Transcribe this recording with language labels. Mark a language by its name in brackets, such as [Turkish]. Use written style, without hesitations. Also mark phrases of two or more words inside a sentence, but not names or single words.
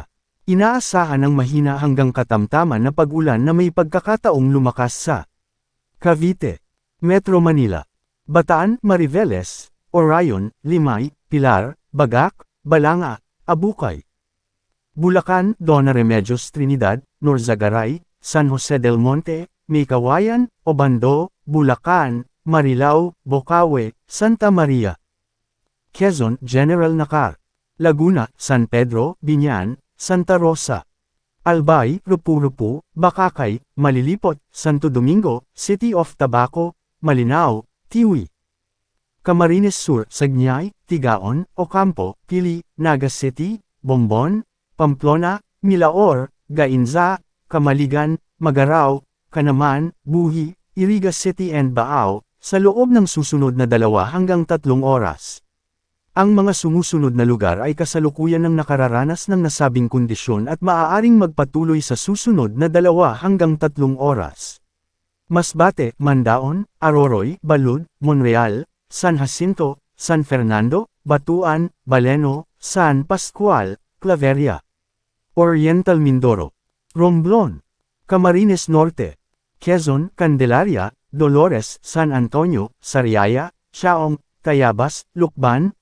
[Filipino] Inaasahan ng mahina hanggang katamtaman na pag-ulan na may pagkakataong lumakas sa Cavite, Metro Manila, Bataan, Mariveles, Orion, Limay, Pilar, Bagac, Balanga, Abukay, Bulacan, Dona Remedios Trinidad, Norzagaray, San Jose del Monte, Maykawayan, Obando, Bulacan, Marilao, Bocaue, Santa Maria, Quezon, General Nakar, Laguna, San Pedro, Biñan, Santa Rosa, Albay, Rupu-Rupu, Bacacay, Malilipot, Santo Domingo, City of Tabaco, Malinao, Tiwi, Camarines Sur, Sagnay, Tigaon, Ocampo, Pili, Naga City, Bombon, Pamplona, Milaor, Gainza, Camaligan, Magarao, Canaman, Buhi, Iriga City and Baao, sa loob ng susunod na 2 hanggang 3 oras. Ang mga sumusunod na lugar ay kasalukuyan ng nakararanas ng nasabing kondisyon at maaaring magpatuloy sa susunod na 2 hanggang 3 oras. Masbate, Mandaon, Aroroy, Balud, Monreal, San Jacinto, San Fernando, Batuan, Baleno, San Pascual, Claveria, Oriental Mindoro, Romblon, Camarines Norte, Quezon, Candelaria, Dolores, San Antonio, Sariaya, Chaong, Tayabas, Lukban,